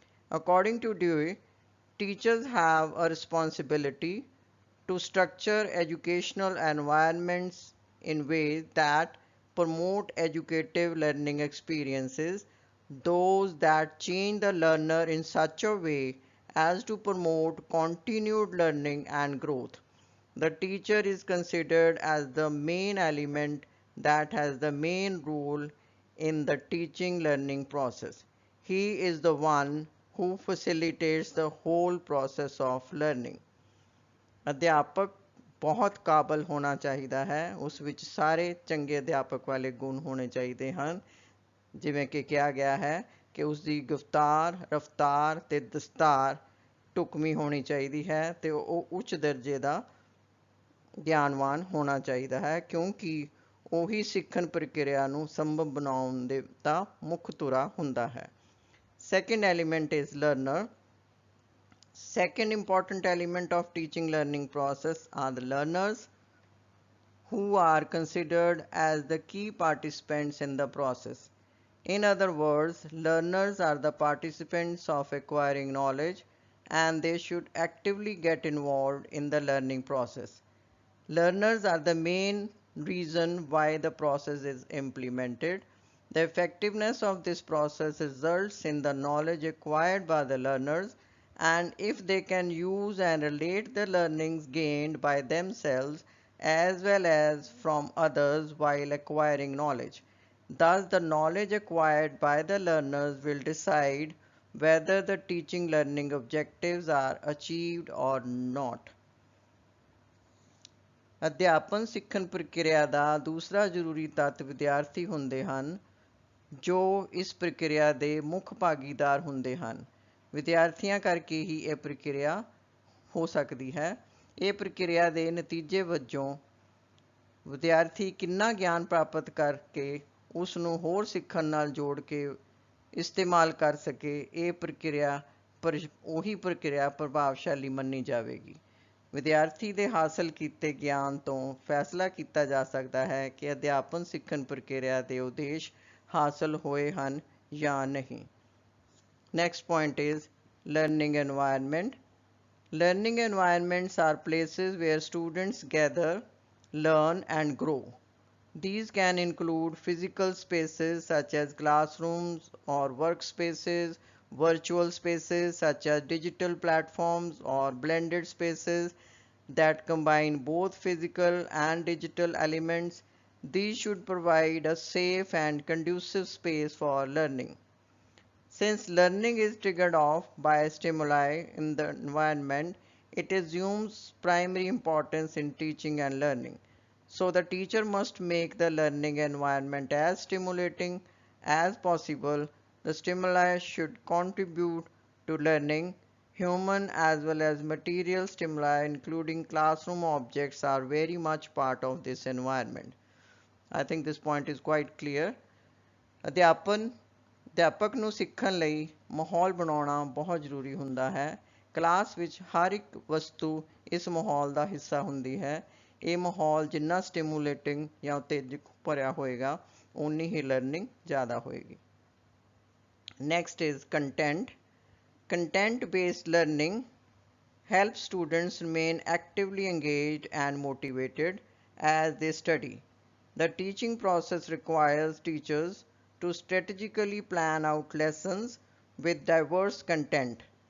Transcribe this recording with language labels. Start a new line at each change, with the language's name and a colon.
English: According to Dewey, teachers have a responsibility to structure educational environments in ways that promote educative learning experiences, those that change the learner in such a way as to promote continued learning and growth. The teacher is considered as the main element that has the main role in the teaching learning process. He is the one who facilitates the whole process of learning.
Punjabi: ਅਧਿਆਪਕ ਬਹੁਤ ਕਾਬਲ ਹੋਣਾ ਚਾਹੀਦਾ ਹੈ, ਉਸ ਵਿੱਚ ਸਾਰੇ ਚੰਗੇ ਅਧਿਆਪਕ ਵਾਲੇ ਗੁਣ ਹੋਣੇ ਚਾਹੀਦੇ ਹਨ, ਜਿਵੇਂ ਕਿ ਕਿਹਾ ਗਿਆ ਹੈ ਕਿ ਉਸ ਦੀ ਗੁਫ਼ਤਾਰ, ਰਫ਼ਤਾਰ ਤੇ ਦਸਤਾਰ ਢੁਕਵੀਂ ਹੋਣੀ ਚਾਹੀਦੀ ਹੈ ਤੇ ਉਹ ਉੱਚ ਦਰਜੇ ਦਾ ਗਿਆਨਵਾਨ ਹੋਣਾ ਚਾਹੀਦਾ ਹੈ, ਕਿਉਂਕਿ ਉਹੀ ਸਿੱਖਣ ਪ੍ਰਕਿਰਿਆ ਨੂੰ ਸੰਭਵ ਬਣਾਉਣ ਦੇ ਦਾ ਮੁੱਖ ਧੁਰਾ ਹੁੰਦਾ ਹੈ।
English: Second element is learner. Second important element of teaching learning process are the learners, who are considered as the key participants in the process. In other words, learners are the participants of acquiring knowledge and they should actively get involved in the learning process. Learners are the main reason why the process is implemented. The effectiveness of this process results in the knowledge acquired by the learners, and if they can use and relate the learnings gained by themselves as well as from others while acquiring knowledge. Thus, the knowledge acquired by the learners will decide whether the teaching learning objectives are achieved or not.
Punjabi: ਅਧਿਆਪਨ ਸਿੱਖਣ ਪ੍ਰਕਿਰਿਆ ਦਾ ਦੂਸਰਾ ਜ਼ਰੂਰੀ ਤੱਤ ਵਿਦਿਆਰਥੀ ਹੁੰਦੇ ਹਨ, ਜੋ ਇਸ ਪ੍ਰਕਿਰਿਆ ਦੇ ਮੁੱਖ ਭਾਗੀਦਾਰ ਹੁੰਦੇ ਹਨ। ਵਿਦਿਆਰਥੀਆਂ ਕਰਕੇ ਹੀ ਇਹ ਪ੍ਰਕਿਰਿਆ ਹੋ ਸਕਦੀ ਹੈ। ਇਹ ਪ੍ਰਕਿਰਿਆ ਦੇ ਨਤੀਜੇ ਵਜੋਂ ਵਿਦਿਆਰਥੀ ਕਿੰਨਾ ਗਿਆਨ ਪ੍ਰਾਪਤ ਕਰਕੇ ਉਸ ਨੂੰ ਹੋਰ ਸਿੱਖਣ ਨਾਲ ਜੋੜ ਕੇ ਇਸਤੇਮਾਲ ਕਰ ਸਕੇ, ਇਹ ਪ੍ਰਕਿਰਿਆ ਉਹੀ ਪ੍ਰਕਿਰਿਆ ਪ੍ਰਭਾਵਸ਼ਾਲੀ ਮੰਨੀ ਜਾਵੇਗੀ। ਵਿਦਿਆਰਥੀ ਦੇ ਹਾਸਲ ਕੀਤੇ ਗਿਆਨ ਤੋਂ ਫੈਸਲਾ ਕੀਤਾ ਜਾ ਸਕਦਾ ਹੈ ਕਿ ਅਧਿਆਪਨ ਸਿੱਖਣ ਪ੍ਰਕਿਰਿਆ ਦੇ ਉਦੇਸ਼ ਹਾਸਲ ਹੋਏ ਹਨ ਜਾਂ ਨਹੀਂ।
English: Next point is learning environment. Learning environments are places where students gather, learn, and grow. These can include physical spaces such as classrooms or workspaces, virtual spaces such as digital platforms, or blended spaces that combine both physical and digital elements. These should provide a safe and conducive space for learning. Since learning is triggered off by stimuli in the environment, it assumes primary importance in teaching and learning. So the teacher must make the learning environment as stimulating as possible. The stimuli should contribute to learning. Human as well as material stimuli, including classroom objects, are very much part of this environment. I think this point is quite clear.
Punjabi: ਅਧਿਆਪਕ ਨੂੰ ਸਿੱਖਣ ਲਈ ਮਾਹੌਲ ਬਣਾਉਣਾ ਬਹੁਤ ਜ਼ਰੂਰੀ ਹੁੰਦਾ ਹੈ। ਕਲਾਸ ਵਿੱਚ ਹਰ ਇੱਕ ਵਸਤੂ ਇਸ ਮਾਹੌਲ ਦਾ ਹਿੱਸਾ ਹੁੰਦੀ ਹੈ। ਇਹ ਮਾਹੌਲ ਜਿੰਨਾ ਸਟਿਮੂਲੇਟਿੰਗ ਜਾਂ ਉਤੇਜਕ ਭਰਿਆ ਹੋਏਗਾ, ਓਨੀ ਹੀ ਲਰਨਿੰਗ ਜ਼ਿਆਦਾ ਹੋਏਗੀ।
English: Next is content. Content based learning helps students remain actively engaged and motivated as they study. The teaching process requires teachers to strategically plan out lessons with diverse content.